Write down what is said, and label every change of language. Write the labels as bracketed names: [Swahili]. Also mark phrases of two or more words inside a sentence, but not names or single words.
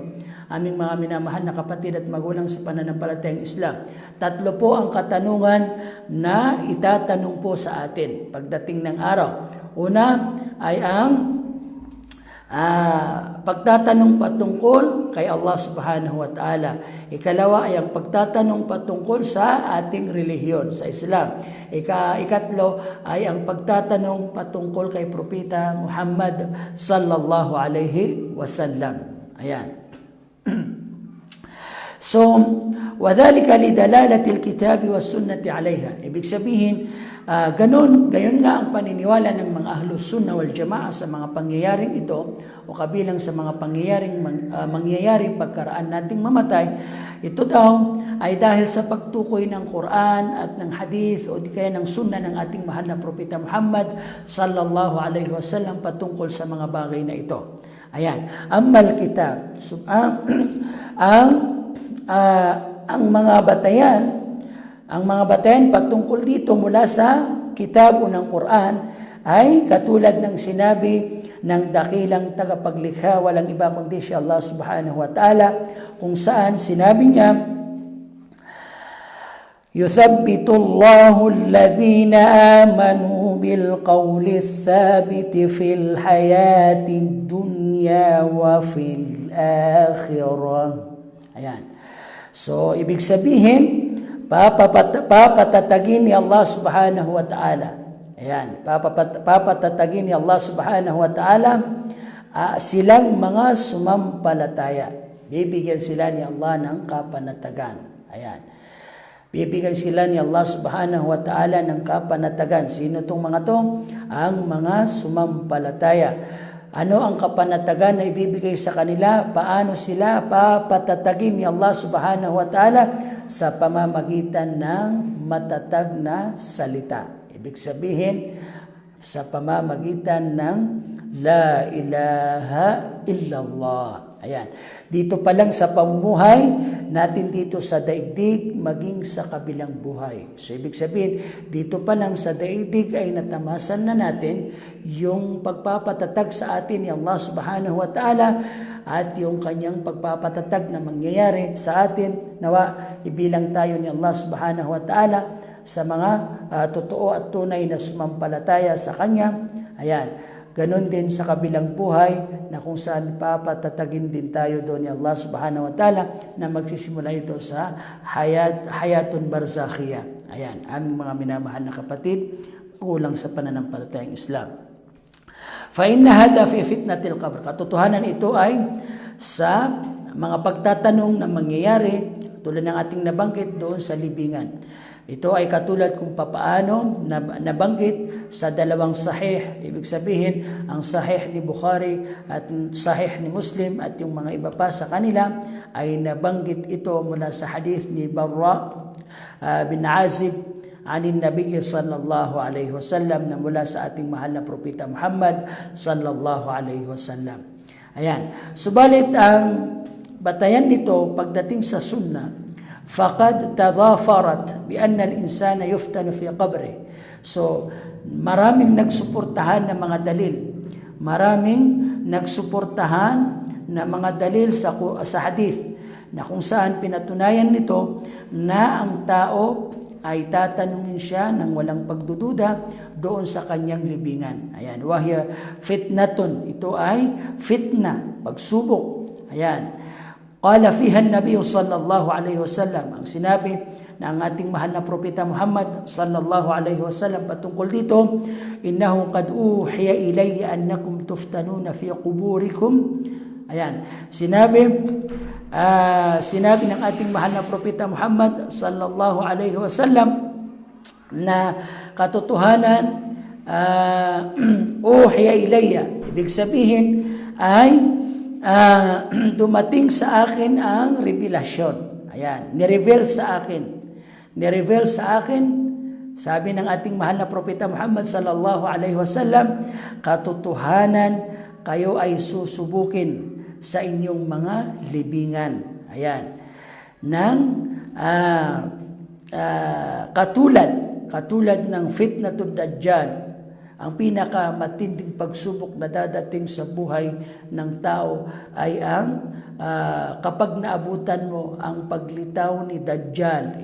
[Filipino] Aming mga minamahal na kapatid at magulang sa pananampalatayang Islam. Tatlo po ang katanungan na itatanong po sa atin pagdating ng araw. Una ay ang pagtatanong patungkol kay Allah [Arabic] سبحانه وتعالى. [Filipino] Ikalawa ay ang pagtatanong patungkol sa ating relihiyon, sa Islam. Ikatlo ay ang pagtatanong patungkol kay Propeta Muhammad [Arabic] صلى الله عليه وسلم. [Filipino] Ayan. So, [Arabic] وَذَلِكَ لِدَلَالَةِ الْكِتَابِ وَالسُّنَّةِ عَلَيْهَا. [Filipino] Ibig sabihin, gayon nga ang paniniwala ng mga [Arabic] أهل السنة والجماعة [Filipino] sa mga pangyayaring ito o kabilang sa mga pangyayaring mangyayari pagkaraan nating mamatay. Ito daw ay dahil sa pagtukoy ng Quran at ng Hadith o di kaya ng Sunnah ng ating mahal na Propeta Muhammad [Arabic] صلى الله عليه وسلم [Filipino] patungkol sa mga bagay na ito. Ayan. [Arabic] أما الكتاب. [Filipino] Ang mga batayan patungkol dito mula sa kitab o ng Quran ay katulad ng sinabi ng dakilang tagapaglikha, walang iba kundi si Allah [Arabic] سبحانه وتعالى, [Filipino] kung saan sinabi niya, [Arabic] يثبت الله الذين آمنوا بالقول الثابت في الحياة الدنيا وفي الآخرة. [Filipino] Ayan. So, ibig sabihin, papatatagin ni Allah [Arabic] سبحانه وتعالى. [Filipino] Ayan, papatatagin ni Allah [Arabic] سبحانه وتعالى [Filipino] silang mga sumampalataya. Bibigyan sila ni Allah ng kapanatagan. Ayan. Bibigyan sila ni Allah [Arabic] سبحانه وتعالى [Filipino] ng kapanatagan. Sino itong mga to? Ang mga sumampalataya. Ano ang kapanatagan na ibibigay sa kanila? Paano sila papatatagin ni Allah [Arabic] سبحانه وتعالى? [Filipino] Sa pamamagitan ng matatag na salita. Ibig sabihin, sa pamamagitan ng [Arabic] لا إله إلا الله. [Filipino] Ayan. Dito pa lang sa pamumuhay natin dito sa daigdig, maging sa kabilang buhay. So, ibig sabihin, dito pa lang sa daigdig ay natamasan na natin yung pagpapatatag sa atin ni Allah [Arabic] سبحانه وتعالى [Filipino] at yung kanyang pagpapatatag na mangyayari sa atin. Nawa, ibilang tayo ni Allah [Arabic] سبحانه وتعالى [Filipino] sa mga totoo at tunay na sumampalataya sa Kanya. Ayan. Ganon din sa kabilang buhay na kung saan papatatagin din tayo doon ni Allah [Arabic] سبحانه وتعالى [Filipino] na magsisimula ito sa [Arabic] حياة برزخية. [Filipino] Ayan, aming mga minamahal na kapatid, kulang sa pananampalatayang Islam. [Arabic] فإن هذا في فتنة القبر. [Filipino] Katotohanan ito ay sa mga pagtatanong na mangyayari tulad ng ating nabanggit doon sa libingan. Ito ay katulad kung papaano nabanggit sa dalawang sahih. Ibig sabihin, ang sahih ni Bukhari at sahih ni Muslim at yung mga iba pa sa kanila ay nabanggit ito mula sa hadith ni Barra bin Azib [Arabic] عن النبي صلى الله عليه وسلم [Filipino] na mula sa ating mahal na Propeta Muhammad [Arabic] صلى الله عليه وسلم. [Filipino] Ayan. Subalit ang batayan nito pagdating sa sunnah, [Arabic] فَقَدْ تَضَافَرَتْ بِأَنَّ الْإِنسَانَ يُفْتَنُ فِي قَبْرِهِ. [Filipino] So, maraming nagsuportahan ng mga dalil. Maraming nagsuportahan ng mga dalil sa hadith na kung saan pinatunayan nito na ang tao ay tatanungin siya ng walang pagdududa doon sa kanyang libingan. Ayan, [Arabic] وهي فتنة. [Filipino] Ito ay fitna, pagsubok. Ayan. [Arabic] قال فيها النبي صلى الله عليه وسلم, [Filipino] ang sinabi na ang ating mahal na Propeta Muhammad [Arabic] صلى الله عليه وسلم [Filipino] patungkol dito, [Arabic] إنه قد أوحي إلي أنكم تفتنون في قبوركم. [Filipino] Ayan, sinabi ng ating mahal na Propeta Muhammad [Arabic] صلى الله عليه وسلم [Filipino] na katotohanan, [Arabic] أوحي إلي, [Filipino] ibig sabihin ay dumating sa akin ang revelasyon. Ayan, nireveal sa akin. Nireveal sa akin, sabi ng ating mahal na Propeta Muhammad [Arabic] صلى الله عليه وسلم, [Filipino] katotohanan kayo ay susubukin sa inyong mga libingan. Ayan. ng katulad ng [Arabic] فتنة الدجال. [Filipino] Ang pinakamatinding pagsubok na dadating sa buhay ng tao ay ang kapag naabutan mo ang paglitaw ni Dajjal.